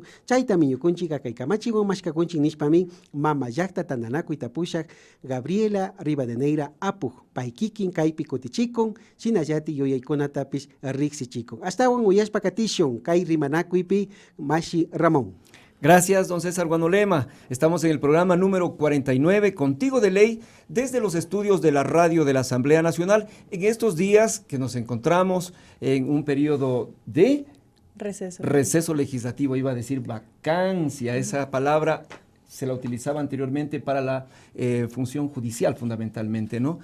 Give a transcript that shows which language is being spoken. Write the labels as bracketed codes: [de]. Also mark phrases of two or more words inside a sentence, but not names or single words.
[qu] Chaytami ñukunchika kay kamachiwan mashkakunchik nishpami mama llaqta tandanakuy tapushak Gabriela Rivadeneira apuj pay kikin kaypi kutichikun shinallati yuyaykunatapish riksichikun. Ashtawan uyashpa katishun kay rimanakuypi Mashi Ramón. [es] Gracias, don César Guanolema. Estamos en el programa número 49, Contigo de Ley, desde los estudios de la radio de la Asamblea Nacional, en estos días que nos encontramos en un periodo de receso legislativo, iba a decir vacancia, esa palabra se la utilizaba anteriormente para la función judicial fundamentalmente, ¿no?